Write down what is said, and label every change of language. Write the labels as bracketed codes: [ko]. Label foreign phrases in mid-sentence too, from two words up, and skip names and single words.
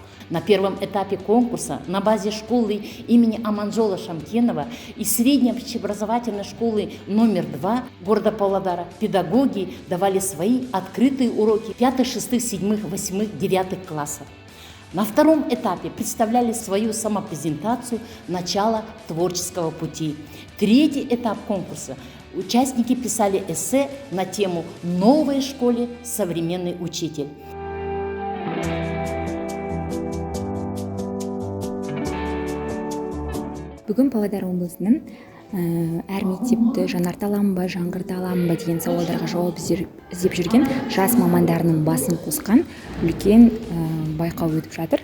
[ru] На первом этапе конкурса на базе школы имени Аманжола Шамкенова и средней общеобразовательной школы номер 2 города Павлодара педагоги давали свои открытые уроки 5, 6, 7, 8, 9 классов. На втором этапе представляли свою самопрезентацию «Начало творческого пути». Третий этап конкурса участники писали эссе на тему «Новой школе современный учитель». [kk] Бүгін Павлодар облысының әр мектепті жаңарталамын ба, жаңғырталамын ба деген сауалдарға жауап іздеп жүрген жас мамандарының басын қосқан үлкен байқау өтіп жатыр.